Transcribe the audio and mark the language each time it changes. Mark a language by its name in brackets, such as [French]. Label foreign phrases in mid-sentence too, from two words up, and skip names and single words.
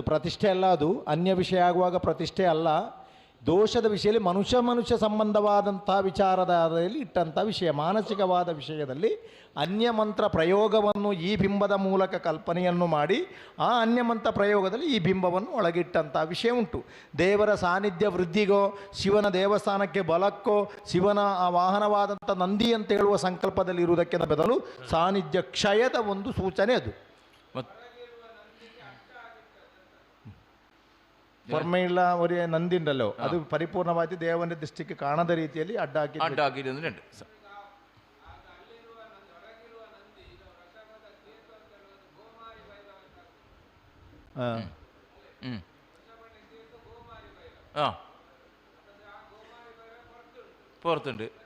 [Kannada] ಪ್ರತಿಷ್ಠೆ ಅಲ್ಲ, ಅದು ಅನ್ಯ ವಿಷಯ ಆಗುವಾಗ ಪ್ರತಿಷ್ಠೆ ಅಲ್ಲ. ದೋಷದ ವಿಷಯದಲ್ಲಿ ಮನುಷ್ಯ ಸಂಬಂಧವಾದಂತಹ ವಿಚಾರದಲ್ಲಿ ಇಟ್ಟಂಥ ವಿಷಯ, ಮಾನಸಿಕವಾದ ವಿಷಯದಲ್ಲಿ ಅನ್ಯಮಂತ್ರ ಪ್ರಯೋಗವನ್ನು ಈ ಬಿಂಬದ ಮೂಲಕ ಕಲ್ಪನೆಯನ್ನು ಮಾಡಿ ಆ ಅನ್ಯಮಂತ್ರ ಪ್ರಯೋಗದಲ್ಲಿ ಈ ಬಿಂಬವನ್ನು ಒಳಗಿಟ್ಟಂಥ ವಿಷಯ ಉಂಟು. ದೇವರ ಸಾನ್ನಿಧ್ಯ ವೃದ್ಧಿಗೋ, ಶಿವನ ದೇವಸ್ಥಾನಕ್ಕೆ ಬಲಕ್ಕೋ, ಶಿವನ ಆ ವಾಹನವಾದಂಥ ನಂದಿ ಅಂತ ಹೇಳುವ ಸಂಕಲ್ಪದಲ್ಲಿ ಇರುವುದಕ್ಕೆ ಬದಲು ಸಾನ್ನಿಧ್ಯ ಕ್ಷಯದ ಒಂದು ಸೂಚನೆ ಅದು. [Malayalam] പൊറമെയുള്ള ഒരു നന്ദി ഉണ്ടല്ലോ, അത് പരിപൂർണമായിട്ട് ദേവന്റെ ദൃഷ്ടിക്ക് കാണാത്ത രീതിയിൽ അഡ്ഡാക്കിയിട്ടുണ്ട്. പുറത്തുണ്ട്.